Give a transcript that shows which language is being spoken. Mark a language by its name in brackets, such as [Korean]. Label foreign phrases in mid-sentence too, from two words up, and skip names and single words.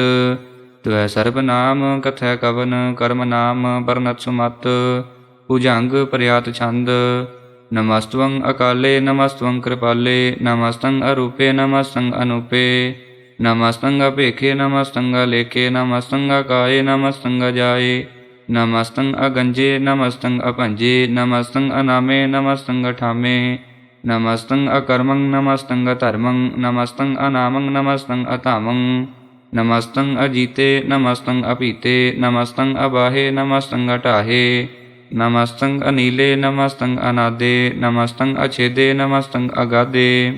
[Punjabi] ਤਵੈ ਸਰਬ ਨਾਮ ਕਥੈ ਕਵਨ, ਕਰਮ ਨਾਮ ਬਰਨਤ ਸੁਮਤ। ਭੁਜੰਗ ਪ੍ਰਿਆਤ ਛੰਦ। ਨਮਸਤਵੰ ਅਕਾਲੇ ਨਮਸਤਵੰ ਕਿਰਪਾਲੇ, ਨਮਸਤੰ ਅਰੂਪੇ ਨਮਸਤੰ ਅਨੂਪੇ। ਨਮਸਤੰ ਅਭੇਖੇ ਨਮਸਤੰ ਅਲੇਖੇ, ਨਮਸਤੰ ਅਕਾਏ ਨਮਸਤੰ ਅਜਾਏ। ਨਮਸਤੰ ਅਗੰਜੇ ਨਮਸਤੰ ਅਪੰਜੇ ਨਮਸਤੰ ਅਨਾਮੇ ਨਮਸਤੰ ਅਠਾਮੇ ਨਮਸਤੰ ਅਕਰਮੰ ਨਮਸਤੰ ਅਧਰਮੰ ਨਮਸਤੰ ਅਨਾਮੰ ਨਮਸਤੰ ਅਤਾਮੰ ਨਮਸਤੰ ਅਜੀਤੇ ਨਮਸਤੰ ਅਪੀਤੇ ਨਮਸਤੰ ਅਬਾਹੇ ਨਮਸਤੰ ਅਟਾਹੇ ਨਮਸਤੰ ਅਨੀਲੇ ਨਮਸਤੰ ਅਨਾਦੇ ਨਮਸਤੰ ਅਛੇਦੇ ਨਮਸਤੰ ਅਗਾਧੇ